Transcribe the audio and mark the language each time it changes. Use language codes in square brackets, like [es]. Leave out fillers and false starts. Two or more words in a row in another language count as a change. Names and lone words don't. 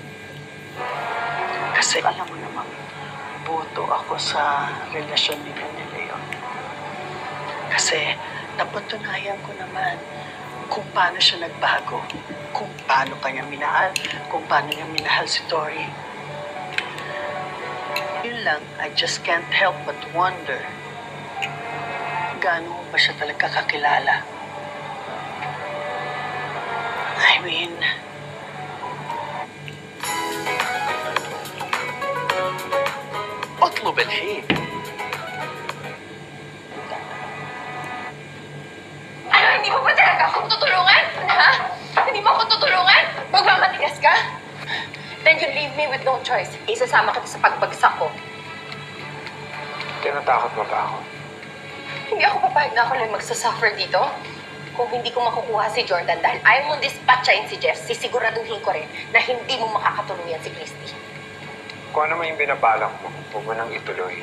[tl] Kasi alam mo naman, boto ako sa relasyon nila ni Leon. Kasi napatunayan ko naman kung paano siya nagbago, kung paano kanya minahal, kung paano niya minahal si Tori. Yun lang, [en] I just can't help but wonder, [tl] gaano mo ba siya talaga kakilala? [en] I mean, [ar] اطلب الحين. [tl] Ano, hindi mo ba talaga ako tutulungan? Ha? Hindi mo ako tutulungan? Magmamatigas ka? [en] Then you leave me with no choice. [tl] Isasama kita sa pagbagsak ko. Tinatakot mo ba ako? Hindi ako papayag na ako lang magsasuffer dito. Kung hindi ko makukuha si Jordan dahil ayaw mong dispatchain si Jeff, sisiguraduhin ko rin na hindi mo makakatuluyan si Christy. Kung ano man yung binabalak mo, huwag mo nang ituloy.